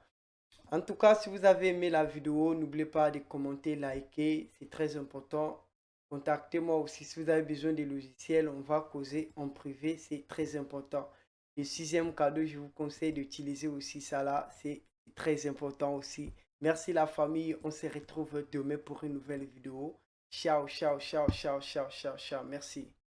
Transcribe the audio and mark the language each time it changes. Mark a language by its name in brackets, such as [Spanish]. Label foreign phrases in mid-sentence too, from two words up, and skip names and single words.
[French] En tout cas, si vous avez aimé la vidéo, n'oubliez pas de commenter, liker, c'est très important. Contactez-moi aussi si vous avez besoin des logiciels, on va causer en privé, c'est très important. Le sixième cadeau, je vous conseille d'utiliser aussi ça là, c'est très important aussi. Merci la famille, on se retrouve demain pour une nouvelle vidéo. [Italian] Ciao, ciao, ciao, ciao, ciao, ciao, ciao. [French] Merci.